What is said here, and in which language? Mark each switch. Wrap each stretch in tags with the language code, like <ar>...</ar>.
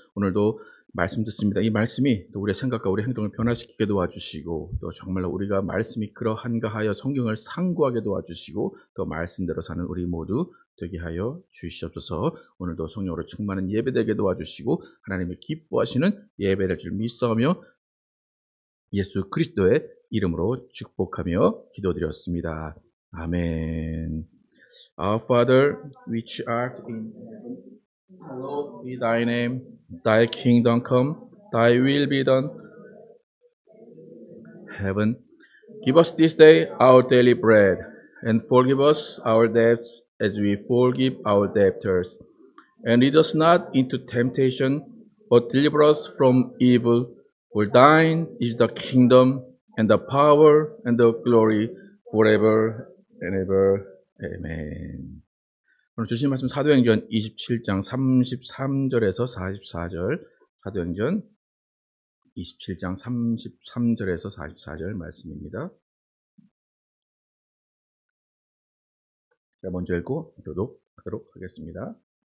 <ko>오늘도 말씀 듣습니다. 이 말씀이 또 우리의 생각과 우리의 행동을 변화시키게 도와주시고 또 정말로 우리가 말씀이 그러한가 하여 성경을 상고하게 도와주시고 또 말씀대로 사는 우리 모두 되게 하여 주시옵소서. 오늘도 성령으로 충만한 예배되게 도와주시고 하나님의 기뻐하시는 예배될 줄 믿사오며 예수 그리스도의 이름으로 축복하며 기도드렸습니다. 아멘.</ko> <en>Our Father, which art in heaven, hallowed be thy name. Thy kingdom come, thy will be done. Heaven, give us this day our daily bread, and forgive us our debts as we forgive our debtors. And lead us not into temptation, but deliver us from evil. For thine is the kingdom, and the power, and the glory, forever and ever. Amen.</en> <ko>오늘 주신 말씀 사도행전 27장 33절에서 44절, 사도행전 27장 33절에서 44절 말씀입니다. 먼저 읽고 교독하도록 하겠습니다.</ko>